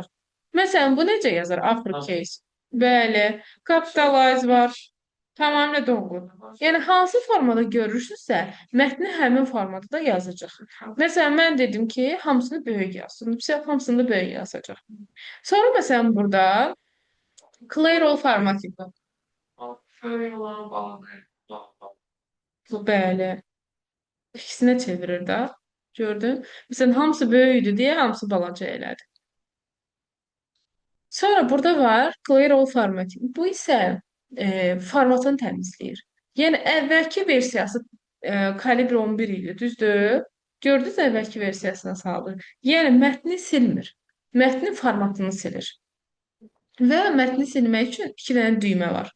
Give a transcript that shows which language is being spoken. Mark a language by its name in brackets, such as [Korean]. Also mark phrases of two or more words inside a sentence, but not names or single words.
[Azerbaijani] Məsələn, bu necə yazar? [English] Upper case. [Azerbaijani] Bəli, capitalize var. Tamamilə doğru. Yəni, hansı formada görürsünüzsə, mətni həmin formada da yazacaq. Məsələn, mən dedim ki, hamısını böyük yazsın. Hamısını da böyük yazacaq. Sonra, məsələn, burada [English] clear all [Azerbaijani] formatı. Bəli. İkisinə çevirir də. Gördün? Məsələn, hamısı böyükdür deyə hamısı balaca elədi. Sonra burada var [English] clear all formatting. [Azerbaijani] Bu isə formatını təmizləyir. Yəni əvvəlki versiyası kalibr 11 idi, düzdür? Gördünüz əvvəlki versiyasına saldı. Yəni mətni silmir. Mətnin formatını silir. Və mətni silmək üçün iki dənə düymə var.